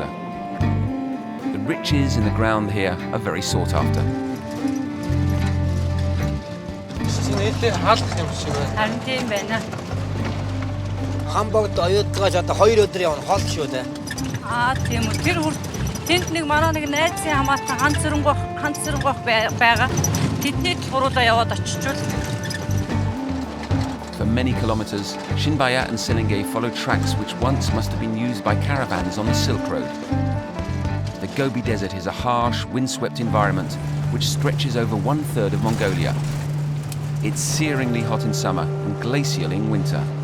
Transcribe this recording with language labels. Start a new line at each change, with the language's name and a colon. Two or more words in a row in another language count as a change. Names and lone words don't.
English: The riches in the ground here are very sought after.
Mongolian: Тэнд нэг манай нэг найзын хамаатан ганцэрнгох байгаа. Тэдний туруудаа яваад очичвол.
English: For many kilometers, Chinbayar and Selenge follow tracks which once must have been used by caravans on the Silk Road. The Gobi Desert is a harsh, windswept environment which stretches over 1/3 of Mongolia. It's searingly hot in summer and glacial in winter.